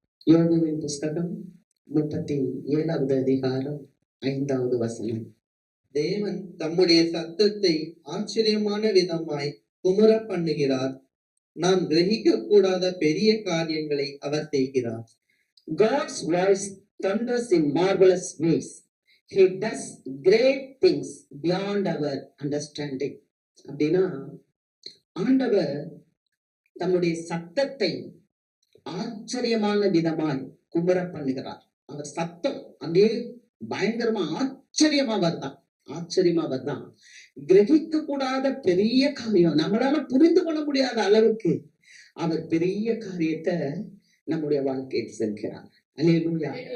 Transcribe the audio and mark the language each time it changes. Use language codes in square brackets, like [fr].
[ta] யோபுவின் புஸ்தகம் 37வது அதிகாரம் 5வது வசனம். தேவன் தம்முடைய சத்தத்தை ஆச்சரியமான விதமாய் குமுற பண்ணுகிறார். நாம் கிரகிக்க கூடாத பெரிய காரியங்களை அவர் செய்கிறார். [en] God's voice thunders in marvelous ways. He does great things beyond our understanding. [ta] அப்படின்னா ஆண்டவர் தம்முடைய சத்தத்தை ஆச்சரியமான விதமாய் குமுற பண்ணுகிறார். அவர் சத்தம் அப்படியே பயங்கரமா ஆச்சரியமா வருதான். கிரகிக்க கூடாத பெரிய காரியம், நம்மளால புரிந்து கொள்ள முடியாத அளவுக்கு அவர் பெரிய காரியத்தை நம்முடைய வாழ்க்கையில் செல்கிறார். அல்லேலூயா.